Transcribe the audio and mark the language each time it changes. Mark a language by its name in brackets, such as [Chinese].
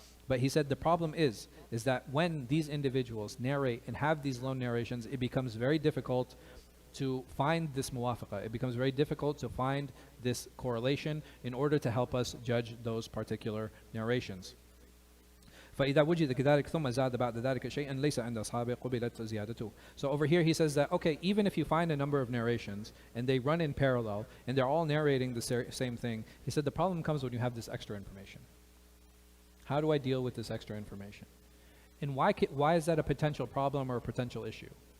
[English] But he said the problem is that when these individuals narrate and have these lone narrations, it becomes very difficult to find this muwafaqa. It becomes very difficult to find this correlation in order to help us judge those particular narrations. [Arabic] فإذا وجد كذلك ثم زاد بعد ذلك شيئا ليس عند أصحابه قبلت زيادته. [English] So over here he says that, okay, even if you find a number of narrations and they run in parallel and they're all narrating the same thing, he said the problem comes when you have this extra information. How do I deal with this extra information? And why is that a potential problem or a potential issue?